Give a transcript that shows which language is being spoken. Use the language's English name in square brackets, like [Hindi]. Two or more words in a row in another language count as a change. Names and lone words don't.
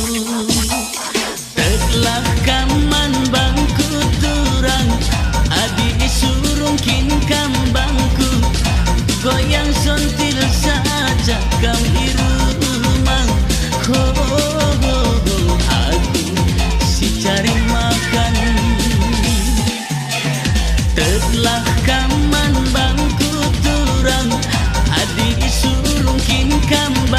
[Batak Karo] Telah kaman bangku turang, adi surung kinkam bangku. Goyang sontil saja kam irumang. Aku si [Indonesian] cari makan. [Batak Karo] Telah kaman bangku turang, adik surung kinkam